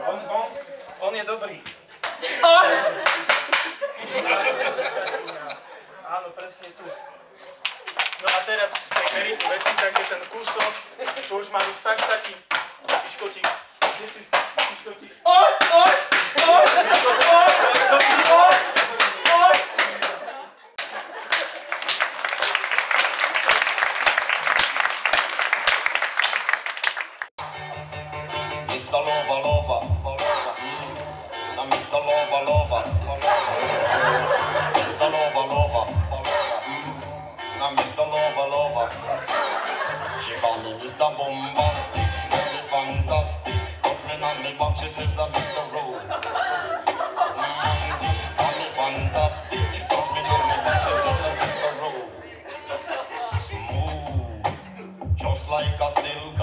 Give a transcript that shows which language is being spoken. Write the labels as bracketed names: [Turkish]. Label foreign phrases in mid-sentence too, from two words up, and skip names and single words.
[Slovak] On je dobrý. Áno, presne tu. No a teraz sa merí tu veci, takže ten kúsok, čo už má byť fakt taký piškotík. Kde si piškotík? [English] Mr. Lova, na Mr. Lova, Mr. Lova, na Mr. Lova. She call me Mr. Bombastic, very fantastic. Touch me on me back, she says I'm Mr. Romantic, call me fantastic. Touch me on me back, she says I'm Mr. Smooth, just like a silk.